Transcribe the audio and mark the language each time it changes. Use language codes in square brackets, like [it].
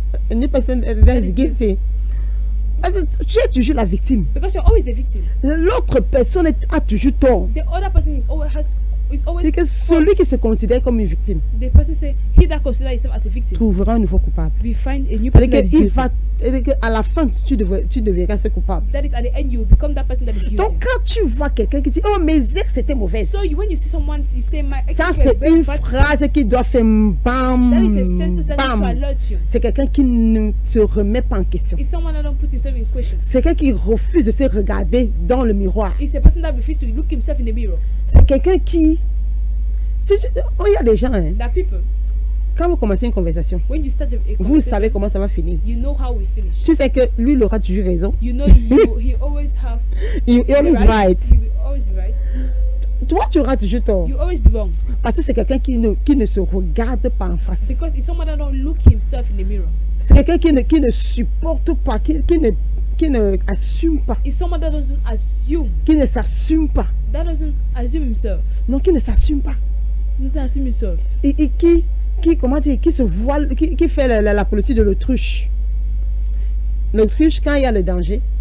[en] A new person that is guilty. [fr] Parce que tu es toujours la victime. [en] because you're always the victim. [fr] L'autre personne a toujours tort. [en] The other person is always [fr] C'est que celui qui se considère comme une victime [en] the person say he that considers himself as a victim [fr] trouvera un nouveau coupable. [en] we find a new [fr] Parce [en] person that is [fr] que [en] guilty. [fr] à la fin, tu deviendras ce coupable. [en] That is at the end you will become that person that is guilty. [fr] Donc quand tu vois quelqu'un qui dit oh mes ex c'était mauvais, [en] So when you see someone, you say my ex [fr] ça [en] were [fr] c'est [en] very [fr] une [en] bad. [fr] phrase qui doit faire bam [en] That is a sentence that needs to bam. alert you. [fr] C'est quelqu'un qui ne se remet pas en question. [en] It's someone that don't put himself in question. [fr] C'est quelqu'un qui refuse de se regarder dans le miroir. [en] It's a person that refuses to look himself in the mirror. [fr] C'est quelqu'un qui il y a des gens hein, [en] That people, [fr] quand vous commencez une conversation, [en] when you start a [fr] vous [en] conversation, [fr] savez comment ça va finir. [en] you know how we finish. [fr] Tu sais que lui il aura toujours raison. [en] You know he always have He always right. He will always be right. [fr] Toi tu auras toujours tort. [en] You always be wrong. [fr] Parce que c'est quelqu'un qui ne se regarde pas en face. [en] Because it's someone that don't look himself in the mirror. [fr] C'est quelqu'un qui ne supporte pas, qui ne assume pas, [en] It's someone that doesn't assume. [fr] qui ne s'assume pas. [en] That doesn't assume himself. [fr] Non, qui ne s'assume pas. [en] Doesn't assume himself. [fr] Et comment dire, qui se voile, qui fait la politique de l'autruche. L'autruche, quand il y a le danger,